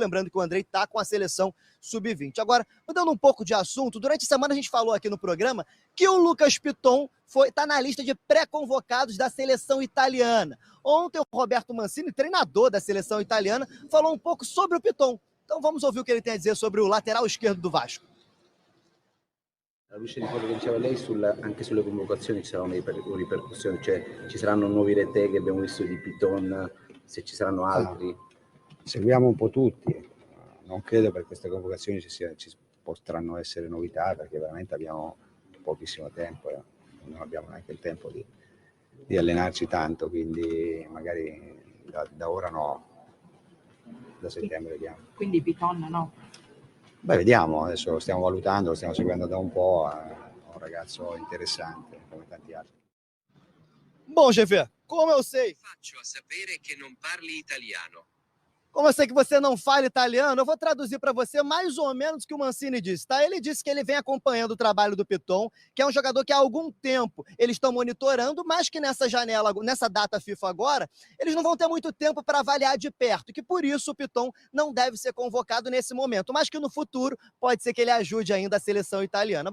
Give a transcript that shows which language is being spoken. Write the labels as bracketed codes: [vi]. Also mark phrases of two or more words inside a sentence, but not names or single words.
[pt] Lembrando que o Andrei está com a seleção sub-20. Agora, mudando um pouco de assunto, durante a semana a gente falou aqui no programa que o Lucas Piton está na lista de pré-convocados da seleção italiana. Ontem o Roberto Mancini, treinador da seleção italiana, falou um pouco sobre o Piton. Então vamos ouvir o que ele tem a dizer sobre o lateral esquerdo do Vasco. [it] Alla luce di quello che diceva lei, anche sulle convocazioni ci saranno ripercussioni, cioè ci saranno nuovi Retegui che abbiamo visto di Piton, se ci saranno altri. Seguiamo un po' tutti, non credo per queste convocazioni ci potranno essere novità perché veramente abbiamo pochissimo tempo, non abbiamo neanche il tempo di allenarci tanto, quindi magari da ora no, da settembre vediamo. Quindi Piton no? Beh, vediamo, adesso lo stiamo valutando, lo stiamo seguendo da un po', è un ragazzo interessante come tanti altri. [pt] Bom, GV, como eu sei? [it] Faccio a sapere che non parli italiano. [pt] Como eu sei que você não fala italiano, eu vou traduzir para você mais ou menos o que o Mancini disse, tá? Ele disse que ele vem acompanhando o trabalho do Piton, que é um jogador que há algum tempo eles estão monitorando, mas que nessa janela, nessa data FIFA agora, eles não vão ter muito tempo para avaliar de perto, e que por isso o Piton não deve ser convocado nesse momento, mas que no futuro pode ser que ele ajude ainda a seleção italiana.